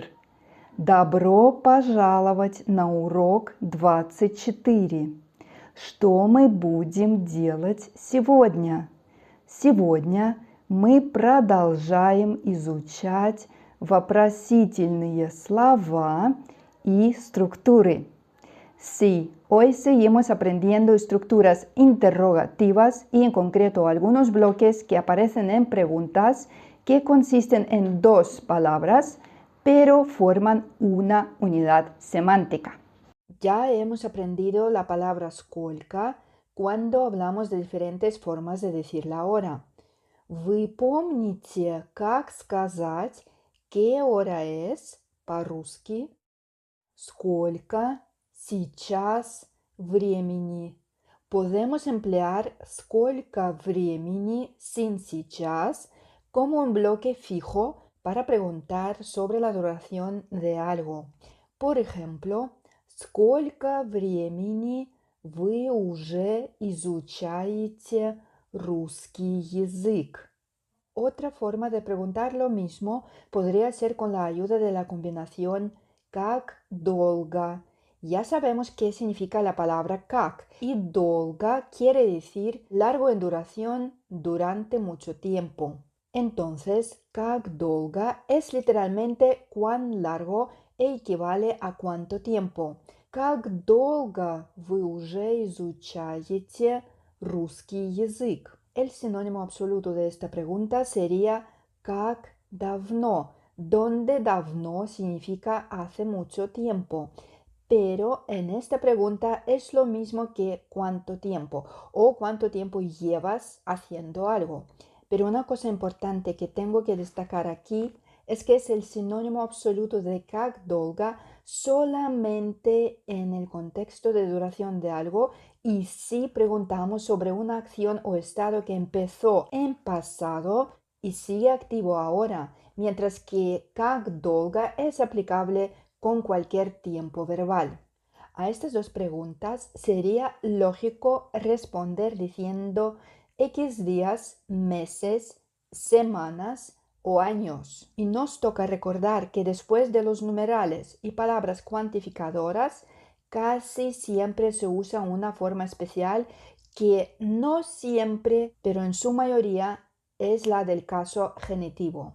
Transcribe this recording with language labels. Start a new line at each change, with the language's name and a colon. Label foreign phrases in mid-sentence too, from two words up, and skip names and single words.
Russian: Добро пожаловать на урок 24. Что мы будем делать сегодня? Сегодня мы продолжаем изучать вопросительные слова и структуры.
Spanish: Sí, hoy seguimos aprendiendo estructuras interrogativas y en concreto algunos bloques que aparecen en preguntas que consisten en dos palabras, pero forman una unidad semántica. Ya hemos aprendido la palabra сколько cuando hablamos de diferentes formas de decir la hora.
Russian: ¿Вы помните, как сказать
Spanish: qué hora es
Russian: по-русски? Сколько сейчас времени.
Spanish: Podemos emplear
Russian: сколько времени
Spanish: sin сейчас como un bloque fijo para preguntar sobre la duración de algo. Por ejemplo,
Russian: сколько времени вы уже изучаете русский язык?
Spanish: Otra forma de preguntar lo mismo podría ser con la ayuda de la combinación
Russian: как долго.
Spanish: Ya sabemos qué significa la palabra как, y долго quiere decir largo en duración, durante mucho tiempo. Entonces,
Russian: как долго
Spanish: es literalmente cuán largo e equivale a cuánto tiempo.
Russian: Как долго вы уже изучаете русский язык?
Spanish: El sinónimo absoluto de esta pregunta sería
Russian: как давно,
Spanish: donde давно significa hace mucho tiempo. Pero en esta pregunta es lo mismo que cuánto tiempo o cuánto tiempo llevas haciendo algo. Pero una cosa importante que tengo que destacar aquí es que es el sinónimo absoluto de
Russian: как долго
Spanish: solamente en el contexto de duración de algo y si preguntamos sobre una acción o estado que empezó en pasado y sigue activo ahora, mientras que
Russian: как долго
Spanish: es aplicable con cualquier tiempo verbal. A estas dos preguntas sería lógico responder diciendo X días, meses, semanas o años. Y nos toca recordar que después de los numerales y palabras cuantificadoras, casi siempre se usa una forma especial que no siempre, pero en su mayoría, es la del caso genitivo.